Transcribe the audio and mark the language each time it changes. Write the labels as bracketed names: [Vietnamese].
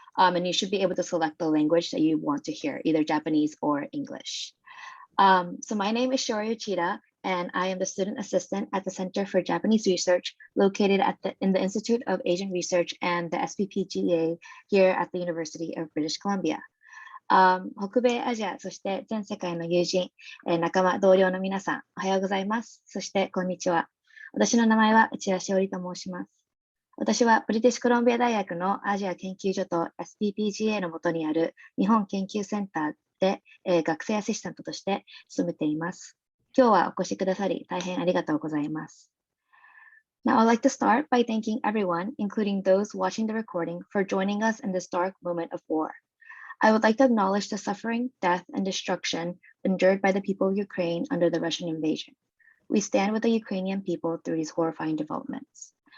[English] And you should be able to select the language that you want to hear, either Japanese or English. So my name is Shiori Uchida, and I am the student assistant at the Center for Japanese Research located in the Institute of Asian Research and the SPPGA here at the University of British Columbia. [Japanese] 北米アジア、そして全世界の友人、仲間、同僚の皆さん、おはようございます。そしてこんにちは。私の名前は内田しおりと申します。私はブリティッシュコロンビア大学のアジア研究所と SPPGA の下にある日本研究センターで、学生アシスタントとして勤めています。今日はお越しくださり大変ありがとうございます。 [English] Now I'd like to start by thanking everyone, including those watching the recording, for joining us in this dark moment of war. I would like to acknowledge the suffering, death, and destruction endured by the people of Ukraine under the Russian invasion. We stand with the Ukrainian people through these horrifying developments.